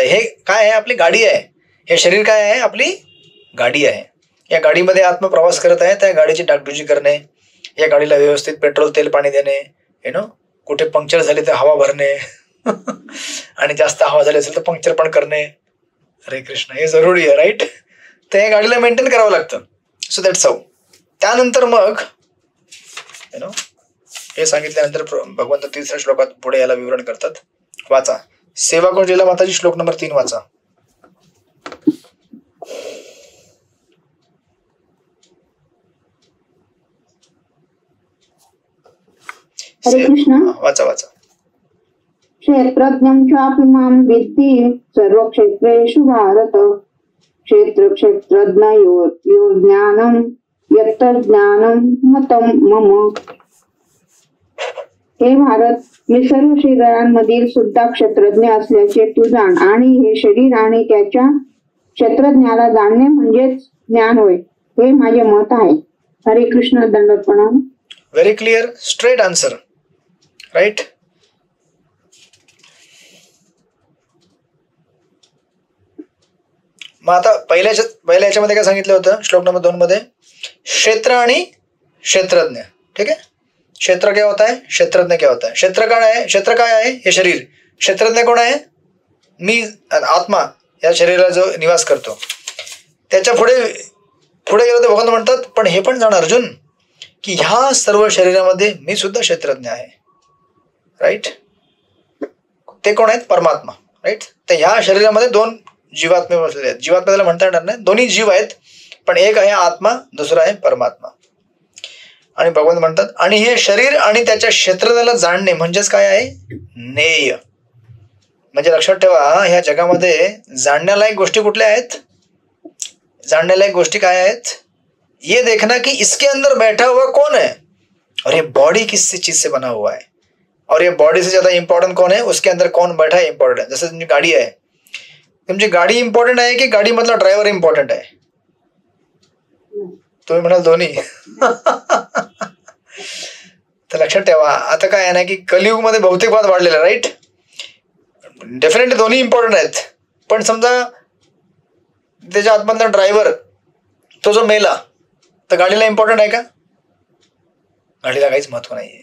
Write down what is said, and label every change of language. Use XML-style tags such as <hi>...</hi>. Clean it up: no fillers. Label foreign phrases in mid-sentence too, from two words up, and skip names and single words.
<mr>हे काय आहे, आपली गाडी आहे. हे शरीर काय आहे, आपली गाडी आहे. या गाडीमध्ये आत्मा प्रवास करत आहे, त्या गाडीची डागडुजी करणे, या गाडीला व्यवस्थित पेट्रोल तेल पाणी देणे, कुठे पंक्चर झाले तर हवा भरणे आणि जास्त हवा झाली असेल तर पंक्चर पण करणे. हरे कृष्ण, हे जरुरी आहे. राईट. तर या गाडीला मेंटेन करावं लागतं.</mr> <en>so that's how.</en> <mr>त्यानंतर मग हे सांगितल्यानंतर भगवंत 3ऱ्या श्लोकात पुढे याला विवरण करतात. वाचा सेवा कुंजीला माताजी, श्लोक नंबर 3 वाचा. हरे कृष्ण. वाचा वाचा.</mr> <sa>क्षेत्रज्ञं चापि मां विद्धि सर्वक्षेत्रेषु भारत. क्षेत्र क्षेत्रज्ञयोर्यो ज्ञानं यत्तज्ज्ञानं मतं मम.</sa> <mr>हे भारत, मी सर्व शरीरांमधील सुद्धा क्षेत्रज्ञ असल्याचे तू जाण, आणि हे शरीर आणि त्याच्या क्षेत्रज्ञाला जाणणे म्हणजेच ज्ञान होय, हे माझे मत आहे. हरे कृष्ण. दंडवत प्रणाम.</mr> <en>very clear, straight answer.</en> <mr>राईट. मग आता पहिल्या याच्यामध्ये काय सांगितलं होतं, श्लोक नंबर 2 मध्ये क्षेत्र आणि क्षेत्रज्ञ. ठीक आहे.</mr> <hi>क्षेत्र क्या होता है, क्षेत्रज्ञ क्या होता है.</hi> <mr>क्षेत्र काय आहे, क्षेत्र काय आहे, हे शरीर. क्षेत्रज्ञ कोण आहे, मी आत्मा, या शरीराला जो निवास करतो. त्याच्या पुढे गेलो तर भगवान म्हणतात पण हे पण जाण अर्जुन की ह्या सर्व शरीरामध्ये मी सुद्धा क्षेत्रज्ञ आहे. राईट. ते कोण आहेत, परमात्मा. राईट. तर ह्या शरीरामध्ये 2 जीवात्मे बसलेले आहेत. जीवात्मा त्याला म्हणता येणार नाही, दोन्ही जीव आहेत, पण एक आहे आत्मा, दुसरा आहे परमात्मा. आणि भगवान म्हणतात आणि हे शरीर आणि त्याच्या क्षेत्रज्ञाला जाणणे म्हणजेच काय आहे, नेय. म्हणजे लक्षात ठेवा, ह्या जगामध्ये जाणण्यालायक गोष्टी कुठल्या आहेत, जाणण्यालायक गोष्टी काय आहेत.</mr> <hi>ये देखना कि इसके अंदर बैठा हुआ कौन है और ये बॉडी किस चीज से बना हुआ है, और ये बॉडी से ज्यादा इंपॉर्टेंट कौन है, उसके अंदर कौन बैठा है इंपॉर्टेंट है.</hi> <mr>जसं तुमची गाडी आहे, तुमची गाडी इम्पॉर्टंट आहे की गाडी मधला ड्रायव्हर इम्पॉर्टंट आहे. तुम्ही म्हणाल दोन्ही. तर लक्षात ठेवा, आता काय आहे ना की कलियुगमध्ये भौतिकवाद वाढलेला. राईट. डेफिनेटली दोन्ही इम्पॉर्टंट आहेत, पण समजा त्याच्या आतमधला ड्रायव्हर तो जो मेला तर गाडीला इम्पॉर्टंट आहे का, गाडीला काहीच महत्व नाहीये.</mr>